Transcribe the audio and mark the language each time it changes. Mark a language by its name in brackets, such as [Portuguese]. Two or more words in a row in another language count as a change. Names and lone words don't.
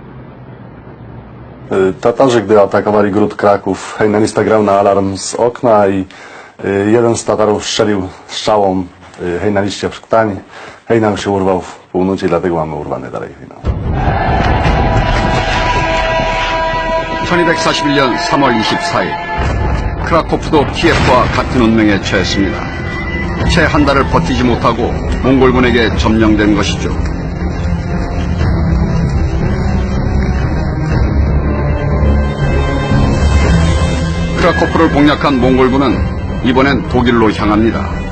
[Polish] Tatarzy, gdy atakowali Gród Kraków, Hejnalista grał na alarm z okna i jeden z Tatarów strzelił strzałą Hejnaliście w krtań. Hejnal się urwał w północy, dlatego mamy urwany dalej finał. [Korean] 1241년 3월 24일 크라코프도 키예프와 같은 운명에 처했습니다. 채 한 달을 버티지 못하고 몽골군에게 점령된 것이죠. 크라코프를 공략한 몽골군은 이번엔 독일로 향합니다.